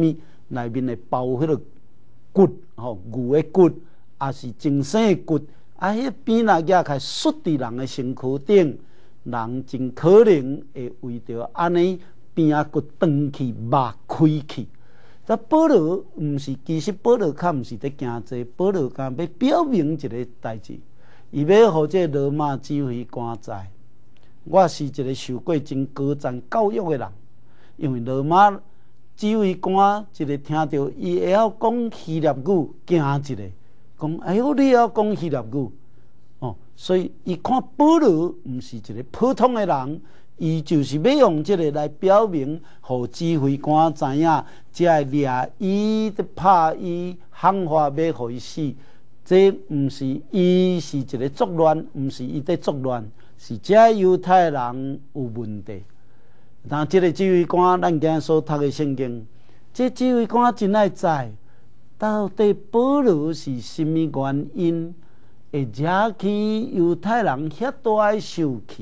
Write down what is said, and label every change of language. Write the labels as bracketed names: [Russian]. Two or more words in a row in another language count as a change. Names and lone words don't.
[Min Nan Chinese] 内面会包迄个骨，牛的骨，也是精生的骨。迄鞭若举开摔伫人的身躯顶，人真可能会为着安尼鞭骨断去、肉开去。但保罗毋是，其實保羅較毋是在驚這，保羅敢要表明一個代志，伊要互這羅馬指揮官知，我是一個受過真高讚教育的人，因為羅馬指揮官一個聽到伊會曉講希臘語，驚一個。講哎呦，你要講希臘語所以伊看保羅毋是一個普通的人，伊就是要用這個來表明，互指揮官知影，才會掠伊、拍伊、喊話要互伊死。這毋是伊是一個作亂，毋是伊在作亂，是這猶太人有問題。但這個指揮官，咱今日所讀的聖經，這指揮官真愛知。到底保羅是什麼原因會惹起猶太人遐大的生氣？